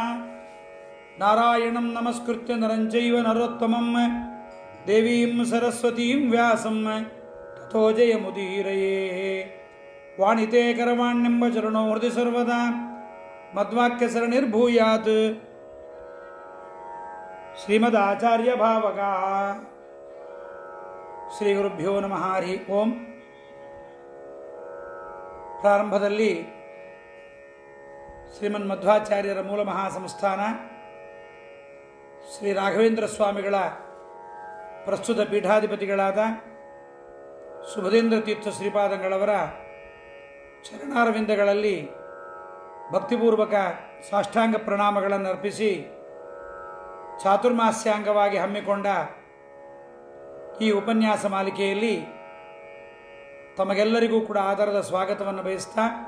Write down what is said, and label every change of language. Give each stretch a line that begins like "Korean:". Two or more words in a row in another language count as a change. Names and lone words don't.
Sanskrit: नारायणं नमस्कृत्य नरं चैव नरोत्तमं देवीं सरस्वतीं व्यासं ततो जयमुदीरये। वाणिते करवाण्यंब चरणो हृदि सर्वदा मद्वाक्यसरणिर्भूयात् श्रीमदाचार्य भावगा। ಶ್ರೀ ಗುರುಭ್ಯೋ ನಮಃ ಹರಿ ಓಂ.
Kannada: ಪ್ರಾರಂಭದಲ್ಲಿ ಶ್ರೀಮನ್ ಮಧ್ವಾಚಾರ್ಯರ ಮೂಲ ಮಹಾಸಂಸ್ಥಾನ ಶ್ರೀ ರಾಘವೇಂದ್ರ ಸ್ವಾಮಿಗಳ ಪ್ರಸ್ತುತ ಪೀಠಾಧಿಪತಿಗಳಾದ ಸುಬುಧೇಂದ್ರ ತೀರ್ಥ ಶ್ರೀಪಾದಂಗಳವರ ಚರಣಾರವಿಂದಗಳಲ್ಲಿ ಭಕ್ತಿಪೂರ್ವಕ ಸಾಷ್ಟಾಂಗ ಪ್ರಣಾಮಗಳನ್ನು ಅರ್ಪಿಸಿ ಚಾತುರ್ಮಾಸ್ಯಾಂಗವಾಗಿ ಹಮ್ಮಿಕೊಂಡ ಈ ಉಪನ್ಯಾಸ ಮಾಲಿಕೆಯಲ್ಲಿ ತಮಗೆಲ್ಲರಿಗೂ ಕೂಡ ಆದರದ ಸ್ವಾಗತವನ್ನು ಬಯಸ್ತಾ,